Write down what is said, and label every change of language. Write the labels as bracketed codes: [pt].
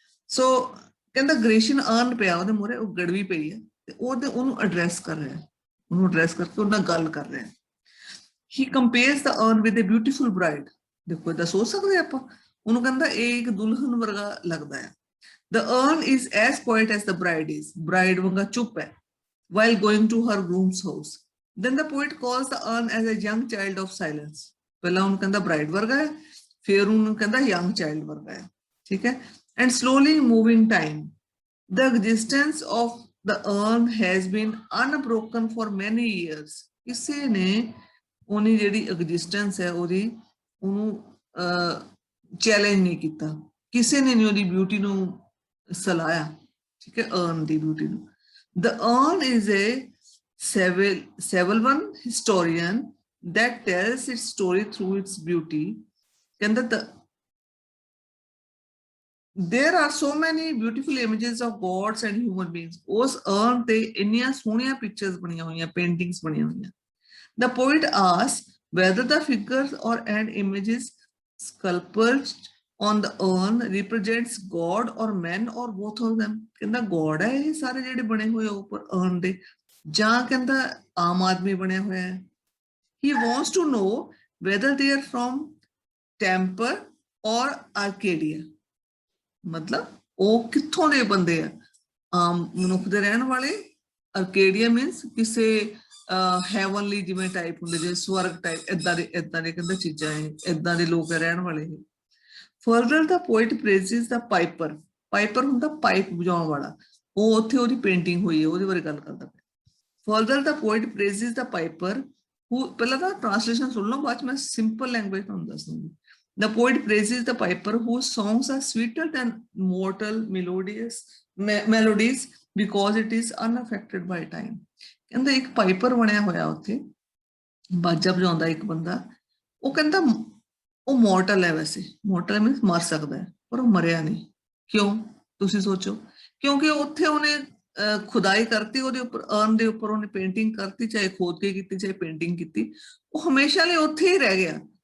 [pa] ਸੋ ਕਹਿੰਦਾ ਗ੍ਰੇਸ਼ਨ ਅਰਨ ਪਿਆ ਉਹਦੇ ਮੂਹਰੇ, ਉਹ ਗੜਵੀ ਪਈ ਹੈ ਤੇ ਉਹਨੂੰ ਐਡਰੈਸ ਕਰ ਰਿਹਾ, ਉਹਨੂੰ ਐਡਰੈਸ ਕਰਕੇ ਉਹਦੇ ਨਾਲ ਗੱਲ ਕਰ ਰਿਹਾ। [en] He compares the urn with a beautiful bride. [pa] ਦੇਖੋ ਇਹਦਾ ਸੋਚ ਸਕਦੇ ਆਪਾਂ, ਉਹਨੂੰ ਕਹਿੰਦਾ ਇਹ ਇੱਕ ਦੁਲਹਨ ਵਰਗਾ ਲੱਗਦਾ ਹੈ। [en] The urn is as quiet as the bride is. [pa] Bride wanga chup hai [en] while going to her groom's house. Then the poet calls the urn as a young child of silence. [pa] ਪਹਿਲਾਂ ਉਹਨੂੰ ਕਹਿੰਦਾ bride ਵਰਗਾ ਹੈ, ਫਿਰ ਉਹਨੂੰ ਕਹਿੰਦਾ young child ਵਰਗਾ ਹੈ, ਠੀਕ ਹੈ। [en] And slowly moving time. The existence of the urn has been unbroken for many years. [pa] ਕਿਸੇ ਨੇ ਉਹਦੀ ਜਿਹੜੀ ਐਗਜ਼ਿਸਟੈਂਸ ਹੈ ਉਹਨੂੰ ਚੈਲੰਜ ਨਹੀਂ ਕੀਤਾ, ਕਿਸੇ ਨੇ ਨਹੀਂ ਉਹਦੀ ਬਿਊਟੀ ਨੂੰ ਸਲਾਇਆ, ਠੀਕ ਹੈ, ਅਰਨ ਦੀ ਬਿਊਟੀ ਨੂੰ। [en] The urn is a Sevalvan historian that tells its story through its beauty. ਕਹਿੰਦਾ there are so many beautiful images of gods and human beings. [pa] ਉਸ urn ਤੇ ਇੰਨੀਆਂ ਸੋਹਣੀਆਂ ਪਿਕਚਰਸ ਬਣੀਆਂ ਹੋਈਆਂ, ਪੇਂਟਿੰਗਸ ਬਣੀਆਂ ਹੋਈਆਂ। [en] The poet asks whether the figures and images sculptured on the urn represents God or men or both of them. [pa] ਕਹਿੰਦਾ God ਹੈ ਇਹ ਸਾਰੇ ਜਿਹੜੇ ਬਣੇ ਹੋਏ ਉੱਪਰ urn ਦੇ, ਜਾਂ ਕਹਿੰਦਾ ਆਮ ਆਦਮੀ ਬਣਿਆ ਹੋਇਆ ਹੈ। [en] He wants to know whether they are from Temper or Arcadia. [pa] ਮਤਲਬ ਉਹ ਕਿੱਥੋਂ ਦੇ ਬੰਦੇ ਆ, ਆਮ ਮਨੁੱਖ ਦੇ ਰਹਿਣ ਵਾਲੇ। ਅਰਕੇਡੀਆ ਮੀਨਸ ਕਿਸੇ ਹੈਵਨਲੀ ਜਿਵੇਂ ਟਾਈਪ ਹੁੰਦੇ, ਜਿਵੇਂ ਸਵਰਗ ਟਾਈਪ, ਏਦਾਂ ਦੇ ਕਹਿੰਦਾ ਚੀਜ਼ਾਂ ਹੈ, ਏਦਾਂ ਦੇ ਲੋਕ ਰਹਿਣ ਵਾਲੇ। [en] Further the poet praises the piper. [pa] Piper ਹੁੰਦਾ ਪਾਈਪ ਵਜਾਉਣ ਵਾਲਾ, ਉਹ ਉੱਥੇ ਉਹਦੀ ਪੇਂਟਿੰਗ ਹੋਈ ਹੈ, ਉਹਦੇ ਬਾਰੇ ਗੱਲ ਕਰਦਾ ਪਿਆ। [en] Further the poet praises the piper who, [pa] ਪਹਿਲਾਂ ਤਾਂ ਟ੍ਰਾਂਸਲੇਸ਼ਨ ਸੁਣ ਲਓ, ਬਾਅਦ ਚ ਮੈਂ ਸਿੰਪਲ ਲੈਂਗੁਏਜ ਤੁਹਾਨੂੰ ਦੱਸ ਦੂੰਗੀ। [en] The poet praises the piper whose songs are sweeter than mortal melodies because it is unaffected by time. [pa] ਕਹਿੰਦਾ ਇੱਕ ਪਾਈਪਰ ਬਣਿਆ ਹੋਇਆ ਉੱਥੇ, ਬਾਜਾ ਵਜਾਉਂਦਾ ਇੱਕ ਬੰਦਾ, ਉਹ ਕਹਿੰਦਾ ਉਹ ਮੋਰਟਲ ਹੈ, ਵੈਸੇ ਮੋਰਟਲ ਮੀਨਸ ਮਰ ਸਕਦਾ ਹੈ, ਪਰ ਉਹ ਮਰਿਆ ਨਹੀਂ। ਕਿਉਂ? ਤੁਸੀਂ ਸੋਚੋ, ਕਿਉਂਕਿ ਉੱਥੇ ਉਹਨੇ ਖੁਦਾਈ ਕਰਤੀ, ਉਹਦੇ ਉੱਪਰ ਅਰਨ ਦੇ ਉੱਪਰ ਉਹਨੇ ਪੇਂਟਿੰਗ ਕਰਤੀ, ਚਾਹੇ ਖੋਦ ਕੇ ਕੀਤੀ ਚਾਹੇ ਪੇਂਟਿੰਗ ਕੀਤੀ, ਉਹ ਹਮੇਸ਼ਾ ਲਈ ਉੱਥੇ ਹੀ ਰਹਿ ਗਿਆ।